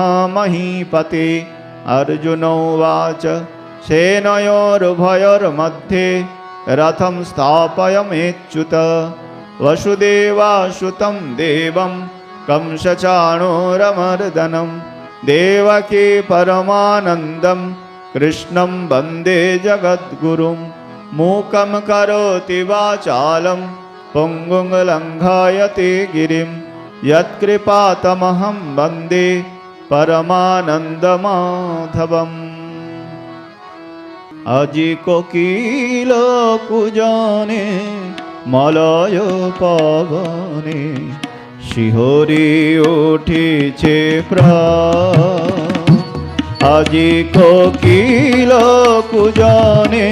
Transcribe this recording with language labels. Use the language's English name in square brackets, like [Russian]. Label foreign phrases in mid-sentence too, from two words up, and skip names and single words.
[Sanskrit] महीपते अर्जुनोवाच सेनयोरुभयोर्मध्ये रथं स्थापयमेच्युत वसुदेवासुतं देवं कंसचाणूरमर्दनं देवकी परमानन्दं कृष्णं वन्दे जगद्गुरुं मूकं करोति वाचालं पुङ्गुं लङ्घयते गिरिं यत्कृपातमहं वन्दे [Bangla] परमानन्दमाधवम् আজি কোকিল কুজনে মলয় পবনে শিহরি উঠিছে প্রাণ আজি কোকিল কুজনে